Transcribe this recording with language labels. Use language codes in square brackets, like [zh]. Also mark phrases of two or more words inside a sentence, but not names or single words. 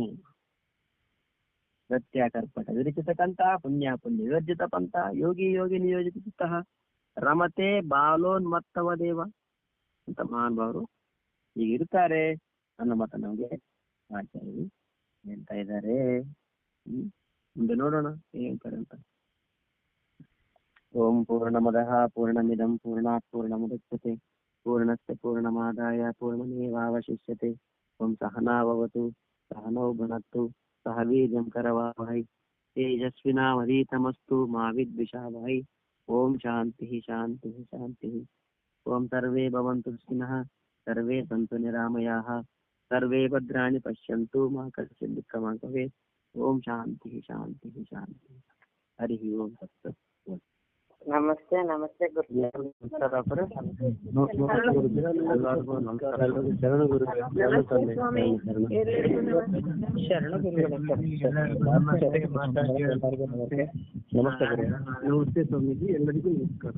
[sa] ಪ್ರತ್ಯಾಕರ್ಪಟ ವಿರಚಿತಕಂತ ಪುಣ್ಯ ಪುಣ್ಯ ವಿವರ್ಜಿತ ಪಂಥ ಯೋಗಿ ಯೋಗಿ ನಿಯೋಜಿತ ಚಿತ್ತಃ ರಮತೆ ಬಾಲೋನ್ಮತ್ತವ ದೇವ [kn] ಅಂತ ಮಹಾನ್ ಭಾವರು ಈಗ ಇರ್ತಾರೆ ಅನ್ನೋ ಮತ ನಮ್ಗೆ ಆಚಾರ್ಯರು ಹೇಳ್ತಾ ಇದ್ದಾರೆ. ಮುಂದೆ ನೋಡೋಣ ಏನ್ ಹೇಳ್ತಾರೆ ಅಂತ. [sa] ಓಂ ಪೂರ್ಣಮದಃ ಪೂರ್ಣಮಿದಂ ಪೂರ್ಣಾತ್ ಪೂರ್ಣಮುದಚ್ಯತೆ ಪೂರ್ಣಸ್ಯ ಪೂರ್ಣಮಾದಾಯ ಪೂರ್ಣಮೇವಾವಶಿಷ್ಯತೆ. ಓಂ ಸಹನಾವವತು ಸಹನೌ ಭುನಕ್ತು ಸಹ ವೀರ್ಯಂ ಕರವಾವಹೈ ತೇಜಸ್ವಿನಾವಧೀತಮಸ್ತು ಮಾ ವಿದ್ವಿಷಾವಹೈ. ಓಂ ಶಾಂತಿ ಶಾಂತಿ ಶಾಂತಿ. ಓಂ ಸರ್ವೇ ಭವಂತು ಸುಖಿನಃ ಸರ್ವೇ ಸಂತು ನಿರಾಮಯಾಃ ಸರ್ವೇ ಭದ್ರಾಣಿ ಪಶ್ಯಂತು ಮಾ ಕಶ್ಚಿತ್ ದುಃಖಂ ಭವೇತ್. ಓಂ ಶಾಂತಿ ಶಾಂತಿ ಶಾಂತಿ. ಹರಿ ಓಂ ತತ್ಸತ್. [kn] ನಮಸ್ತೆ ನಮಸ್ತೆ ನಮಸ್ಕಾರ ಗುರು. ನಮಸ್ತೆ ಸ್ವಾಮೀಜಿ, ಎಲ್ಲರಿಗೂ ನಮಸ್ಕಾರ.